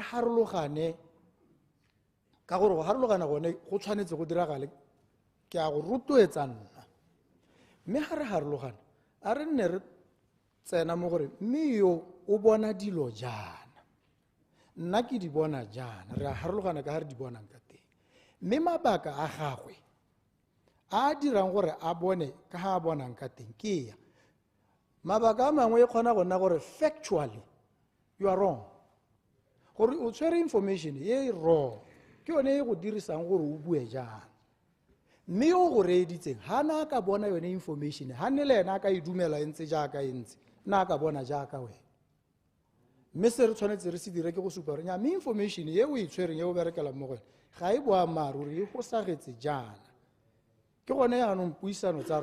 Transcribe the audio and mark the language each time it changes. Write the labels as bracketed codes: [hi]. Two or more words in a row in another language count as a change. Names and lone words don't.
[tn] harologane ka gore go harologana gone go tshwanetse go diragale ke a go rotloetsa nna mme ga re harologana a re nne re tsena mo gore mme yo o bona dilo jana nna ke di bona jana re a harologana ka ga re di bonang ka teng mme mabaka a gagwe a dirang gore a bone ka ga a bonang ka teng ke ya mabaka a mangwe e kgona go nna gore [en] factually you are wrong [tn] gore o tshwere information ye wrong ke yone e go dirisang gore o bue jana mme o go reeditseng ha na ka bona yone information ha ne le ena ka e dumela entse jaaka entse na ka bona jaaka wena mme se re tshwanetse re se dire ke go supa gore nya me information ye o e tshwereng ye o berekela mo gone ga e boa maruri e go sagetse jana ke gone yaanong puisano tsa